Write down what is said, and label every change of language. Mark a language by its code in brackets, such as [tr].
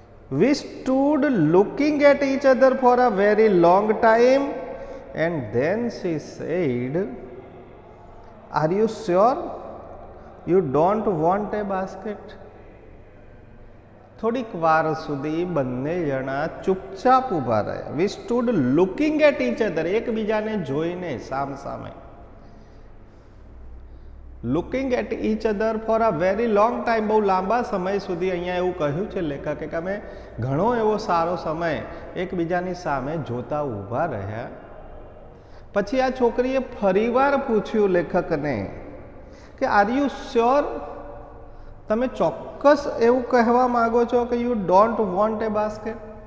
[en] We stood looking at each other for a very long time and then she said, are you sure you don't want a basket? [gu] થોડીક વાર સુધી બંને જણા ચૂપચાપ ઊભા રહ્યા. [en] We stood looking at each other, [gu] એકબીજાને જોઈને સામ સામે. [en] looking at each other for a very long time, [gu] બહુ લાંબા સમય સુધી. અહીંયા એવું કહ્યું છે લેખકે કે અમે ઘણો એવો સારો સમય એકબીજાની સામે જોતા ઊભા રહ્યા. પછી આ છોકરીએ ફરીવાર પૂછ્યું લેખકને કે [en] are you sure, [gu] તમે ચોક્કસ એવું કહેવા માંગો છો કે [en] You don't want a basket?